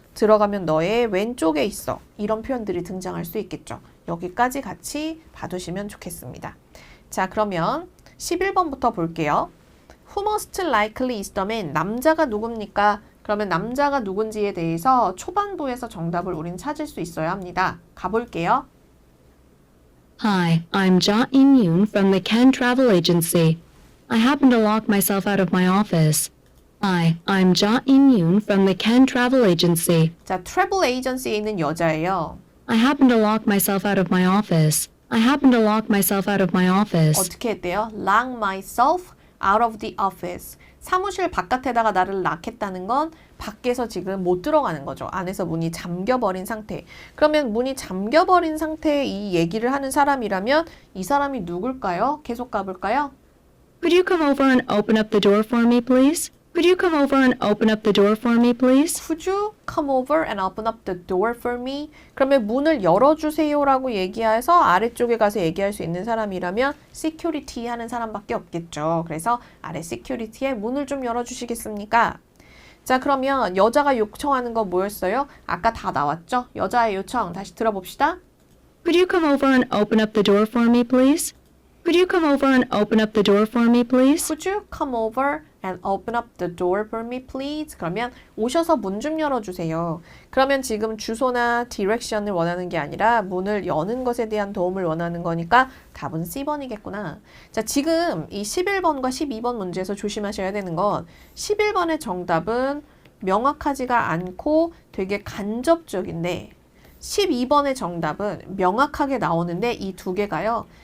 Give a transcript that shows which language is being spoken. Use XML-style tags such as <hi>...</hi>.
<ko>들어가면 너의 왼쪽에 있어. 이런 표현들이 등장할 수 있겠죠. 여기까지 같이 봐두시면 좋겠습니다. 자, 그러면 11번부터 볼게요.</ko> <en>Who most likely is the man?</en> <ko>남자가 누굽니까? 그러면 남자가 누군지에 대해서 초반부에서 정답을 우린 찾을 수 있어야 합니다. 가볼게요.</ko> <en>Hi, I'm Ja In-yoon from the Ken Travel Agency. I happened to lock myself out of my office. Hi, I'm Ja In-yoon from the Ken Travel Agency.</en> <ko>자, 트래블 에이전시에 있는 여자예요.</ko> <en>I happened to lock myself out of my office. I happened to lock myself out of my office.</en> <ko>어떻게 했대요?</ko> <en>Lock myself out of the office.</en> <ko>사무실 바깥에다가 나를 락했다는 건 밖에서 지금 못 들어가는 거죠. 안에서 문이 잠겨버린 상태. 그러면 문이 잠겨버린 상태에 이 얘기를 하는 사람이라면 이 사람이 누굴까요? 계속 가볼까요?</ko> <en>Could you come over and open up the door for me, please? Could you come over and open up the door for me, please? Could you come over and open up the door for me?</en> <ko>그러면 문을 열어주세요라고 얘기해서 아래쪽에 가서 얘기할 수 있는 사람이라면 security 하는 사람밖에 없겠죠. 그래서 아래 security에 문을 좀 열어주시겠습니까? 자, 그러면 여자가 요청하는 거 뭐였어요? 아까 다 나왔죠? 여자의 요청 다시 들어봅시다.</ko> <en>Could you come over and open up the door for me, please? Could you come over and open up the door for me, please? Could you come over and open up the door for me, please?</en> <ko>그러면 오셔서 문 좀 열어주세요. 그러면 지금 주소나 디렉션을 원하는 게 아니라 문을 여는 것에 대한 도움을 원하는 거니까 답은 C번이겠구나. 자, 지금 이 11번과 12번 문제에서 조심하셔야 되는 건 11번의 정답은 명확하지가 않고 되게 간접적인데 12번의 정답은 명확하게 나오는데 이 두 개가요.</ko>